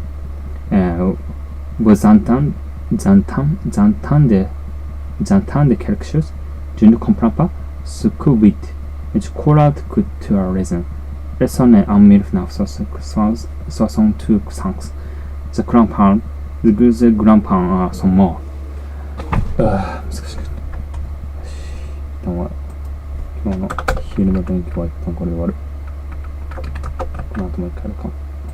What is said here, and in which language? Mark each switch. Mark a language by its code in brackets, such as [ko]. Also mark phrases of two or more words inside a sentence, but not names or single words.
[fr] Vous entendez quelque chose? Je ne comprends pas ce que vous dites. Je crois que tu as raison. Elles sont nées en 1965. Les grands-parents sont morts. [ja] 難しかった。一旦は今日の昼の勉強は一旦これで終わる。この後もう一回やるかも。